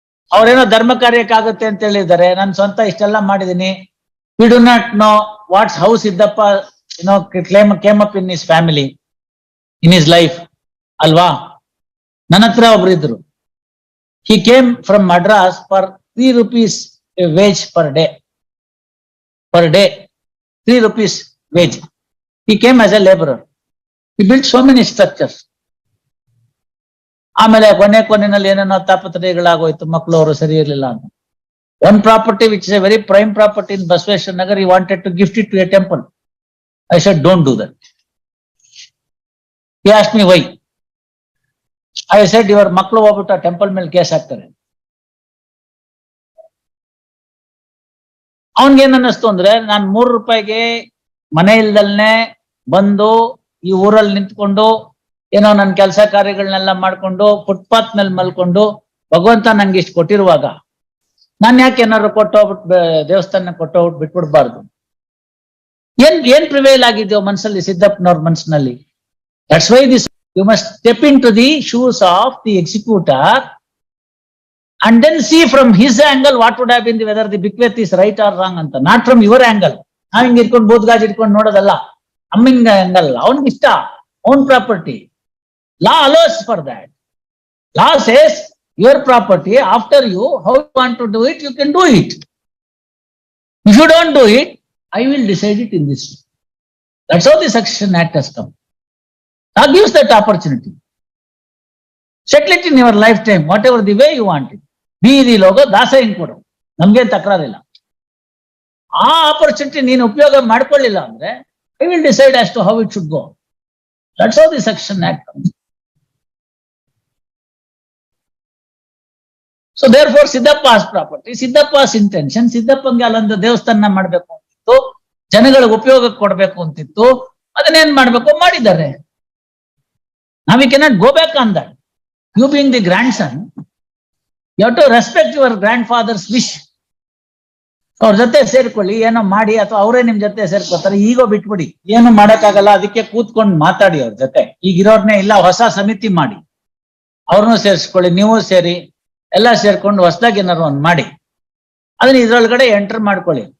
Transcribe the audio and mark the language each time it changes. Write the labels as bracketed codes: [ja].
[kn] ಅವ್ರೇನೋ ಧರ್ಮ ಕಾರ್ಯಕ್ಕಾಗುತ್ತೆ ಅಂತ ಹೇಳಿದ್ದಾರೆ. ನಾನು ಸ್ವಂತ ಇಷ್ಟೆಲ್ಲ ಮಾಡಿದೀನಿ. [en] We do not know what how Siddhappa, came up in his family, in his life, [kn] alva. ನನ್ನ ಹತ್ರ ಒಬ್ರು ಇದ್ರು. [en] He came from Madras for 3 rupees a wage per day. Per day, 3 rupees wage. He came as a laborer. He built so many structures. [kn] ಆಮೇಲೆ ಕೊನೆಯಲ್ಲಿ ಏನೇನೋ ತಾಪತ್ರಯಗಳಾಗೋಯ್ತು, ಮಕ್ಕಳು ಅವರು ಸರಿ ಇರಲಿಲ್ಲ ಅಂತ. [en] One property which is a very prime property in Basveshwar Nagar, he wanted to gift it to a temple. I said, don't do that. He asked me why. I said, your [kn] ಮಕ್ಕಳು ಹೋಗ್ಬಿಟ್ಟು ಆ temple ಮೇಲೆ case ಹಾಕ್ತಾರೆ. ಅವನ್ಗೇನ್ ಅನ್ನಿಸ್ತು ಅಂದ್ರೆ, ನಾನ್ 3 ರೂಪಾಯಿಗೆ ಮನೆ ಇಲ್ದಲ್ನೆ ಬಂದು ಈ ಊರಲ್ಲಿ ನಿಂತ್ಕೊಂಡು ಏನೋ ನನ್ನ ಕೆಲಸ ಕಾರ್ಯಗಳನ್ನೆಲ್ಲ ಮಾಡ್ಕೊಂಡು ಫುಟ್ಪಾತ್ ಮೇಲೆ ಮಲ್ಕೊಂಡು ಭಗವಂತ ನಂಗೆ ಇಷ್ಟು ಕೊಟ್ಟಿರುವಾಗ ನಾನ್ ಯಾಕೆ ಏನಾದ್ರು ಕೊಟ್ಟೋಗ್ಬಿಟ್ಟು ದೇವಸ್ಥಾನ ಕೊಟ್ಟೋಗ್ಬಿಟ್ಟು ಬಿಟ್ಬಿಡ್ಬಾರ್ದು. ಏನ್ ಪ್ರಿವೇಲ್ ಆಗಿದ್ಯೋ ಮನ್ಸಲ್ಲಿ, ಸಿದ್ದಪ್ಪನವ್ರ ಮನ್ಸಿನಲ್ಲಿ. [en] that's why this you must step into the shoes of the executor and then see from his angle what would have been the whether the bequest is right or wrong [kn] anta, [en] not from your angle. [kn] ನಾವ್ ಹಿಂಗ್ ಇಟ್ಕೊಂಡು ಬೋದ್ಗಾಜ್ ಇಟ್ಕೊಂಡು ನೋಡೋದಲ್ಲ, ಅಮ್ಮಿಂಗ ಅಂಗಲ್. ಅವನಿಗೆ ಇಷ್ಟ, [en] own property. Law allows for that. Law says your property, after you, how you want to do it, you can do it. If you don't do it, I will decide it in this way. That's how the Succession Act has come. Law gives that opportunity. Settle it in your lifetime, whatever the way you want it. [kn] ಬೀದಿಲಿ ಹೋಗೋ ದಾಸಯ್ಯನ್ ಕೊಡು, ನಮ್ಗೇನ್ ತಕರಾರಿಲ್ಲ. ಆ opportunity ನೀನು ಉಪಯೋಗ ಮಾಡ್ಕೊಳ್ಳಿಲ್ಲ ಅಂದ್ರೆ [en] I will decide as to how it should go. That's how the succession act comes. So therefore Siddappa's property, Siddappa's intention, [kn] ಸಿದ್ದಪ್ಪಂಗೆ ಅಲ್ಲೊಂದು ದೇವಸ್ಥಾನ ಮಾಡ್ಬೇಕು ಅಂತಿತ್ತು, ಜನಗಳಿಗೆ ಉಪಯೋಗ ಕೊಡ್ಬೇಕು ಅಂತಿತ್ತು. ಅದನ್ನೇನ್ ಮಾಡ್ಬೇಕು ಮಾಡಿದ್ದಾರೆ. ನಾವು [en] We cannot go back on that. You being the grandson, you have to respect your grandfather's wish. [kn] ಅವ್ರ ಜೊತೆ ಸೇರ್ಕೊಳ್ಳಿ, ಏನೋ ಮಾಡಿ, ಅಥವಾ ಅವರೇ ನಿಮ್ ಜೊತೆ ಸೇರ್ಕೊತಾರೆ. ಈಗೋ ಬಿಟ್ಬಿಡಿ, ಏನು ಮಾಡಕ್ಕಾಗಲ್ಲ. ಅದಕ್ಕೆ ಕೂತ್ಕೊಂಡು ಮಾತಾಡಿ ಅವ್ರ ಜೊತೆ. ಈಗಿರೋರ್ನೇ ಇಲ್ಲ, ಹೊಸ ಸಮಿತಿ ಮಾಡಿ, ಅವ್ರನ್ನೂ ಸೇರಿಸ್ಕೊಳ್ಳಿ, ನೀವು ಸೇರಿ, ಎಲ್ಲ ಸೇರ್ಕೊಂಡು ಹೊಸದಾಗಿ ಏನಾರು ಒಂದ್ ಮಾಡಿ, ಅದನ್ನ ಇದ್ರೊಳಗಡೆ ಎಂಟರ್ ಮಾಡ್ಕೊಳ್ಳಿ.